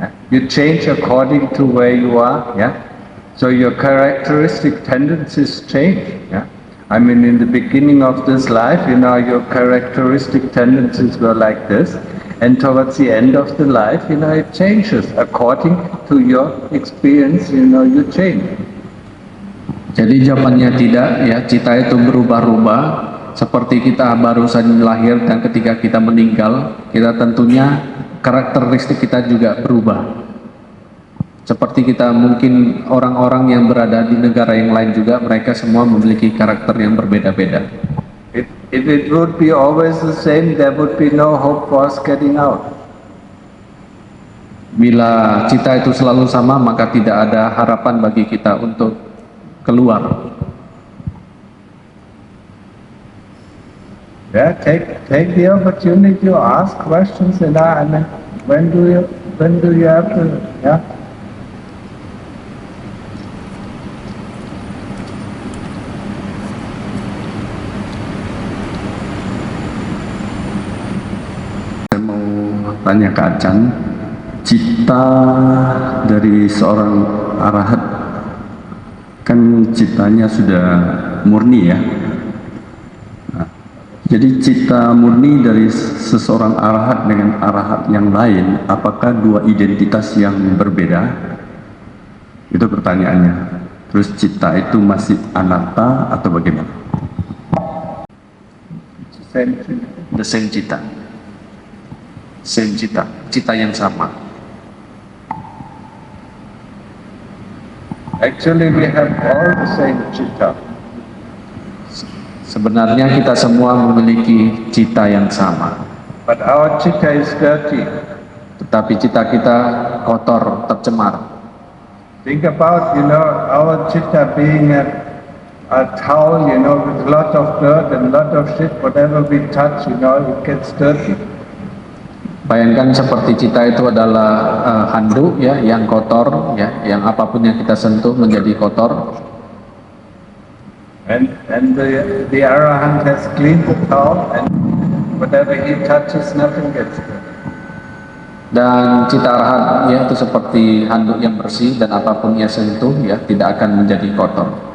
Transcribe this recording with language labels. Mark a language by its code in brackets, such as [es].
[en] You change according to where you are, yeah. So your characteristic tendencies change, yeah. I mean, in the beginning of this life, your characteristic tendencies were like this, and towards the end of the life, it changes according to your experience. You change. [id] Jadi jawabannya tidak, ya, cita itu berubah-ubah. Seperti kita barusan lahir dan ketika kita meninggal, kita tentunya karakteristik kita juga berubah. Seperti kita mungkin orang-orang yang berada di negara yang lain juga, mereka semua memiliki karakter yang berbeda-beda. [en] If it would be always the same, there would be no hope for us getting out. [id] Bila cita itu selalu sama, maka tidak ada harapan bagi kita untuk keluar. [en] Yeah, take the opportunity to ask questions, I mean, when do you have to, yeah? [id] Saya mau tanya ke Acan, cita dari seorang arahat kan citanya sudah murni ya. Nah, jadi cita murni dari seseorang arahat dengan arahat yang lain, apakah dua identitas yang berbeda? Itu pertanyaannya. Terus cita itu masih anatta atau bagaimana? [en] The same cita. Same cita, [id] cita yang sama. [en] Actually, we have all the same chitta. [id] Sebenarnya kita semua memiliki cita yang sama, [en] But our chitta is dirty. [id] tetapi cita kita kotor, tercemar. [en] Think about, our chitta being a towel, with a lot of dirt and a lot of shit. Whatever we touch, it gets dirty. [id] Bayangkan seperti cita itu adalah handuk ya, yang kotor ya, yang apapun yang kita sentuh menjadi kotor. [en] And the Arahant has cleaned the towel, and whatever he touches, nothing gets dirty. [id] Dan cita arahat ya itu seperti handuk yang bersih, dan apapun ia sentuh ya tidak akan menjadi kotor.